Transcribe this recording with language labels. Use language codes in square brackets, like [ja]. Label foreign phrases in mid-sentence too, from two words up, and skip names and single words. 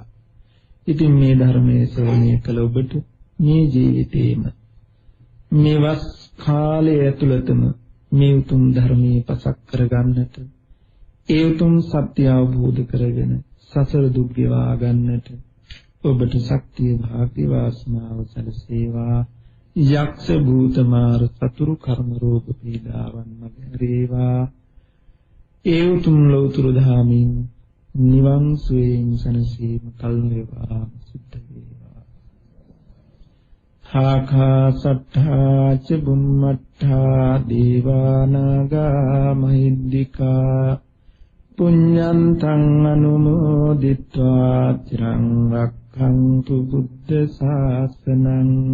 [si] ඉතින් මේ ධර්මයේ ශ්‍රවණය කළ ඔබට මේ ජීවිතේම මේ වස් කාලය ඇතුළතම මේ උතුම් ධර්මයේ පසක් කරගන්නට, ඒ උතුම් සත්‍ය අවබෝධ කරගෙන සසර දුක් ගෙවා ගන්නට ඔබට ශක්තිය භාග්‍ය වාසනාව සැලසේවා. යක්ෂ භූත මාර සතුරු කර්ම රෝග පීඩාවන් මගහැරේවා. ඒ උතුම් ලෞතුරු ධාමින් නිවන් සුවයෙන් සැනසීම කල් වේවා සිද්ධ වේවා. [pi] ආකාසට්ඨා ච බුම්මට්ඨා දේවානාගා මහිද්దికා පුඤ්ඤන්තං අනුමෝදිත්වා චිරං රක්ඛන්තු බුද්ධ ශාසනං.